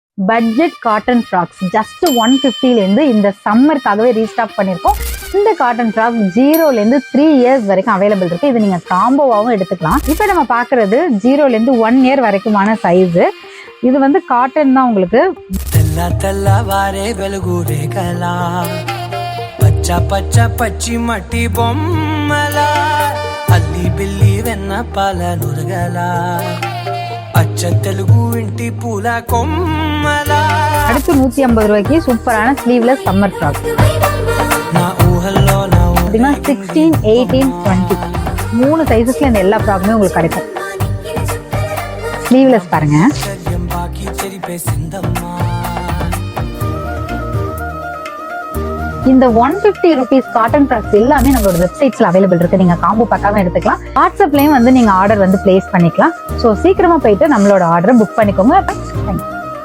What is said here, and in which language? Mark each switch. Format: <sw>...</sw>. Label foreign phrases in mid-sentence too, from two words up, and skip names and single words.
<en>budget cotton frocks just</en> <ta>150லேருந்து இந்த சம்மருக்காகவே ரீஸ்டாக் பண்ணியிருக்கோம். இந்த</ta> <en>cotton frock</en> <ta>0லேருந்து 3 இயர்ஸ் வரைக்கும் அவைலபிள் இருக்கு. இது நீங்க காம்போவாகவும் எடுத்துக்கலாம். இப்போ நம்ம பார்க்கறது 0லேருந்து 1 இயர் வரைக்குமான சைஸ். இது வந்து காட்டன் தான் உங்களுக்கு.</ta> <te>పచ్చ పచ్చ పచ్చి మట్టి బొమ్మల అల్లి బిల్లి వెన్న పాల నురగల అచ్చ తెలుగు ఇంటి పూల కొమ్మల.</te> <ta>அடுத்து 150 ரூபாய்க்கு</ta> <en>superஆன sleeveless summer frock.</en> <te>నా ఊహల్లో నా</te> <ta>16, 18, 20 3 சைஸஸ்ல இந்த எல்லா ஃப்ராக்குமே உங்களுக்கு கிடைக்கும். ஸ்லீவ்லெஸ் பாருங்க.</ta> <te>బాకీ చెరిపేసిందమ్మా.</te> <ta>இந்த 150</ta> <en>rupees cotton frocks</en> <ta>எல்லாமே நம்மளோட</ta> <en>websitesல available</en> <ta>இருக்கு. நீங்க</ta> <en>combo packஆவும்</en> <ta>எடுத்துக்கலாம். வாட்ஸ்அப்லயும் வந்து நீங்க ஆர்டர் வந்து பிளேஸ் பண்ணிக்கலாம். ஸோ சீக்கிரமா போயிட்டு நம்மளோட</ta> <en>orderஐ book</en> <ta>பண்ணிக்கோங்க.</ta>